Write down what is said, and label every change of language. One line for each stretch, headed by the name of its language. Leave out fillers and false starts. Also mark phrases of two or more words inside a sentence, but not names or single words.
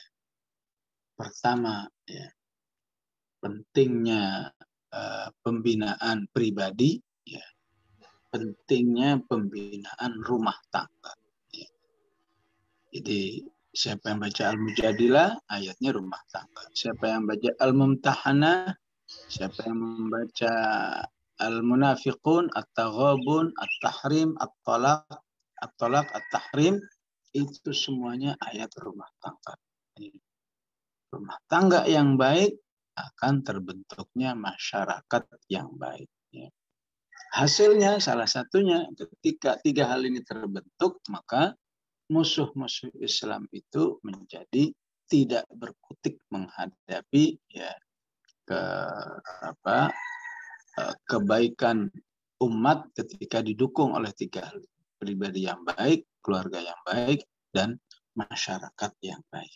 Indonesian: Pertama, ya, pentingnya pembinaan pribadi, ya, pentingnya pembinaan rumah tangga. Ya. Jadi siapa yang baca Al-Mujadilah, ayatnya rumah tangga. Siapa yang baca Al-Mumtahanah, siapa yang membaca Al-Munafiqun, At-Taghabun, At-Tahrim, At-Talaq, At-Talaq, At-Tahrim, itu semuanya ayat rumah tangga. Rumah tangga yang baik akan terbentuknya masyarakat yang baik. Ya. Hasilnya salah satunya ketika 3 hal ini terbentuk, maka musuh-musuh Islam itu menjadi tidak berkutik menghadapi ya kebaikan umat ketika didukung oleh 3 hal, pribadi yang baik, keluarga yang baik, dan masyarakat yang baik.